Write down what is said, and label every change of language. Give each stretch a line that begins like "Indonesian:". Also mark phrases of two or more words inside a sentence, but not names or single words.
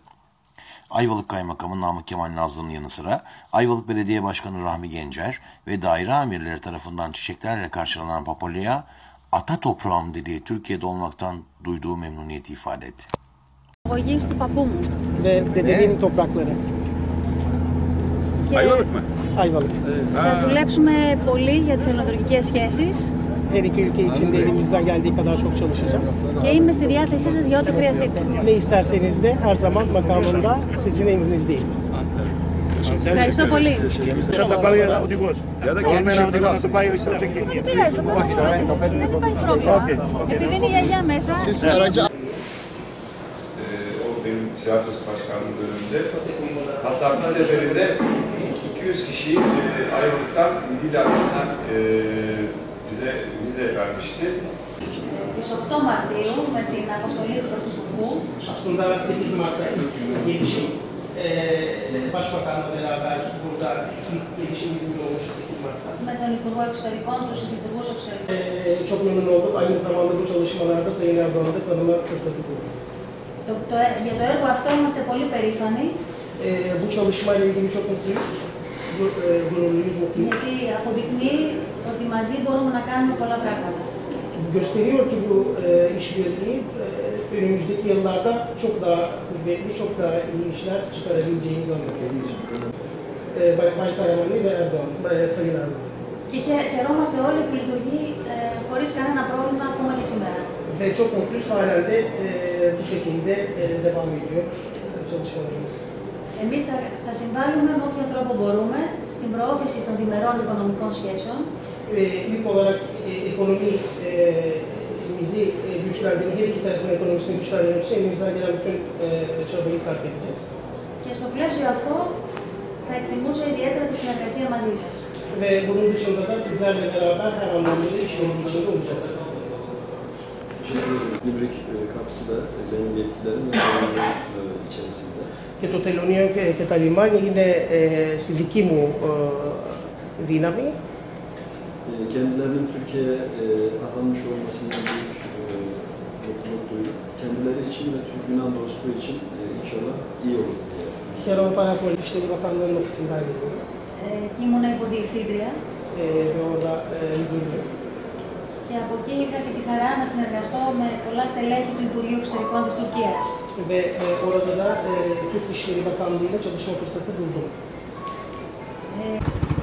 Turkish: Ayvalık Kaymakamı Namık Kemal Nazlı'nın yanı sıra Ayvalık Belediye Başkanı Rahmi Gencer ve daire amirleri tarafından çiçeklerle karşılanan Papolia, ata toprağım dediği Türkiye'de olmaktan duyduğu memnuniyeti ifade etti. Ve dedemin toprakları. Ayvalık mı? Ayvalık.
Greek: Θα δουλέψουμε πολύ για τις ελληνοτουρκικές σχέσεις.
Turkish: Her iki ülke için de elimizden geldiği kadar çok çalışacağız.
Greek: Και είμαι στη διάθεσή σας για ό,τι χρειαστείτε.
Turkish: Ne isterseniz de her zaman makamında sizin emrinizdeyim.
Greek: Ευχαριστώ πολύ.
Turkish: Ya da kendi şoförü alsın.
Greek: Δεν πειράζει, δεν υπάρχει πρόβλημα. Επειδή είναι η γιαγιά μέσα...
Turkish: O benim tiyatrosu başkanlığı döneminde. Hatta bir seferinde 200 kişiyi Ayvalık'tan Bilal'den bize vize vermişti.
Greek: Στις 8 Μαρτίου με την αποστολή του Πρωθυπουργού.
Turkish: Aslında 8 Mart'ta ilk gelişim Başbakan'la beraber burada ilk gelişim İzmir olmuştu 8 Mart'ta.
Greek: Με τον Υπουργό Εξωτερικών, τους Υπουργούς Εξωτερικών.
Turkish: Çok memnun olduk. Aynı zamanda bu çalışmalarda Sayın Erdoğan'ı da tanıma fırsatı bulduk.
Greek: Για το έργο αυτό είμαστε πολύ περήφανοι.
Turkish: Bu çalışmayla ilgili çok mutluyuz. Gururluyuz, mutluyuz.
Greek: Γιατί αποδεικνύει ότι μαζί μπορούμε να κάνουμε πολλά πράγματα.
Turkish: Gösteriyor ki bu işbirliği önümüzdeki yıllarda çok daha kuvvetli, çok daha iyi işler çıkarabileceğimizi anlatıyor. Bay Karamanlı ve Erdoğan, Sayın Erdoğan.
Greek: Και χαιρόμαστε όλοι που λειτουργεί χωρίς κανένα πρόβλημα ακόμα και σήμερα.
Turkish: Ve çok mutluyuz, halen de bu şekilde devam ediyor çalışmalarımız.
Greek: Εμείς θα συμβάλλουμε με όποιον τρόπο μπορούμε στην προώθηση των διμερών οικονομικών σχέσεων.
Turkish: İlk olarak ekonomimizi güçlendirmek, her iki tarafın ekonomisini güçlendirmek için elimizden gelen bütün çabayı sarf edeceğiz.
Greek: Και στο πλαίσιο αυτό θα εκτιμούσα ιδιαίτερα τη συνεργασία μαζί σας.
Turkish: Ve bunun dışında da sizlerle beraber her anlamda işbirliği içinde olacağız. Gümrük kapısı da benim yetkilerim ve sorumluluğum içerisinde.
Greek: Και το τελωνείο και τα λιμάνια είναι στη δική μου δύναμη.
Turkish: Kendilerinin Türkiye'ye atanmış olmasından büyük mutluluk duydum. Kendileri için ve Türk-Yunan dostluğu için inşallah iyi olur.
Greek: Χαίρομαι πάρα πολύ που
Turkish: İşleri Bakanlığı'nın ofisindeydim.
Greek: Και ήμουν υποδιευθύντρια.
Turkish: Ve orada müdürdüm.
Greek: Και από εκεί είχα και τη χαρά να συνεργαστώ με πολλά στελέχη του Υπουργείου Εξωτερικών της Τουρκίας.
Turkish: Ve orada da Türk İşleri Bakanlığı'yla çalışma fırsatı buldum.